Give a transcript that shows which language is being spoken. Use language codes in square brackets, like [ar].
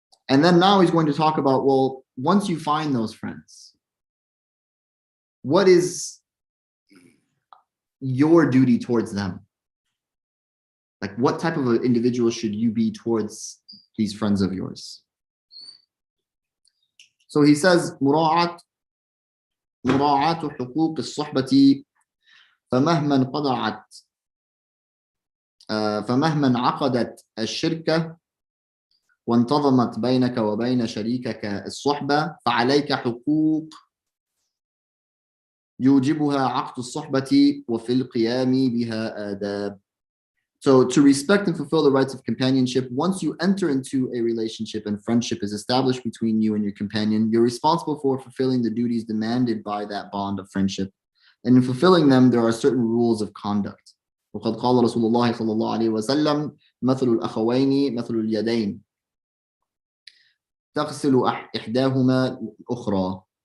[en] And then now he's going to talk about, well, once you find those friends, what is your duty towards them? Like, what type of an individual should you be towards these friends of yours? So he says, [ar] مراعاة حقوق الصحبة فمهما انعقدت الشركة وانتظمت بينك وبين شريكك الصحبة فعليك حقوق يوجبها عقد الصحبة وفي القيام بها آداب. [en] So to respect and fulfill the rights of companionship, once you enter into a relationship and friendship is established between you and your companion, you're responsible for fulfilling the duties demanded by that bond of friendship. And in fulfilling them, there are certain rules of conduct. [ar] وقد قال رسول الله صلى الله عليه وسلم مثل الأخوين مثل اليدين تغسل إحداهما الأخرى.